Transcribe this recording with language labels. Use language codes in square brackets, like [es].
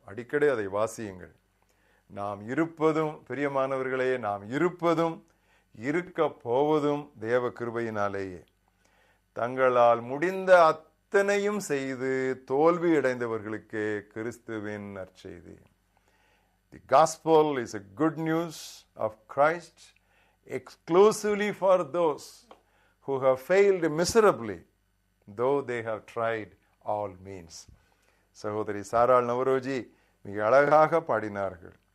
[ta] அடிக்கடி அதை வாசியுங்கள். நாம் இருப்பதும், பிரியமானவர்களே, நாம் இருப்பதும் இருக்க போவதும் தேவ கிருபையினாலேயே. தங்களால் முடிந்த அத்தனையும் செய்து தோல்வி அடைந்தவர்களுக்கே கிறிஸ்துவின் நற்செய்தி. [en] The gospel is a good news of Christ exclusively for those who have failed miserably, though they have tried all means. [ta] சகோதரி சாராள் நவரோஜி மிக அழகாக பாடினார்கள்.